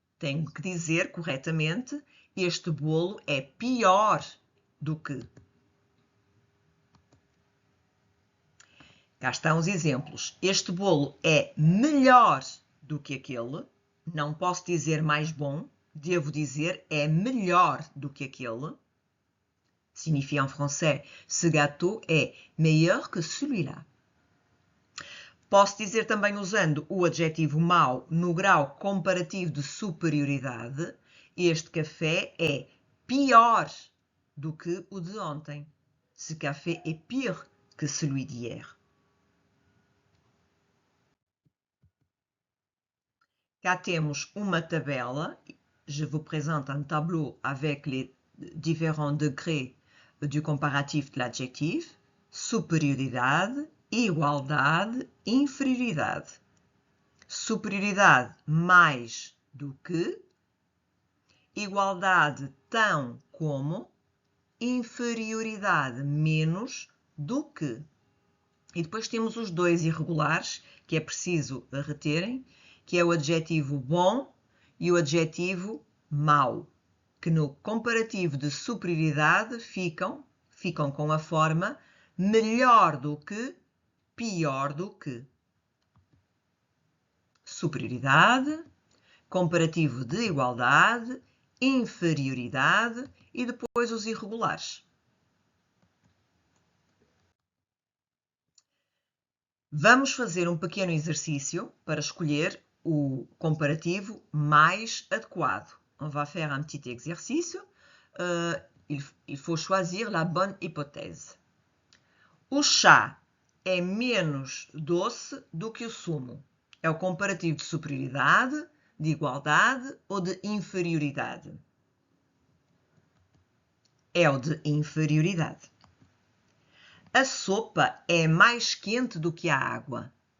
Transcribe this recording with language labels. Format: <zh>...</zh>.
<pt>Tenho que dizer corretamente este bolo é pior do que. Cá estão os exemplos. Este bolo é melhor do que aquele. Não posso dizer mais bom. Devo dizer é melhor do que aquele.</pt> <fr>Signifie en français, ce gâteau est meilleur que celui-là.</fr> <pt>Posso dizer também usando o adjetivo mau no grau comparativo de superioridade. Este café é pior do que o de ontem.</pt> <fr>Ce café est pire que celui d'hier.</fr> <pt>Cá temos uma tabela.</pt> <fr>Je vous présente un tableau avec les différents degrés du comparatif de l'adjectif.</fr> <pt>Superioridade, igualdade, inferioridade. Superioridade mais do que. Igualdade tão como. Inferioridade menos do que. E depois temos os dois irregulares que é preciso reterem, que é o adjetivo bom e o adjetivo mau, que no comparativo de superioridade ficam com a forma melhor do que, pior do que. Superioridade, comparativo de igualdade, inferioridade e depois os irregulares. Vamos fazer um pequeno exercício para escolher o comparativo mais adequado.</pt> <fr>On va faire un petit exercice. Il faut choisir la bonne hypothèse.</fr> <pt>O chá é menos doce do que o sumo. É o comparativo de superioridade, de igualdade ou de inferioridade? É o de inferioridade. A sopa é mais quente do que a água.</pt>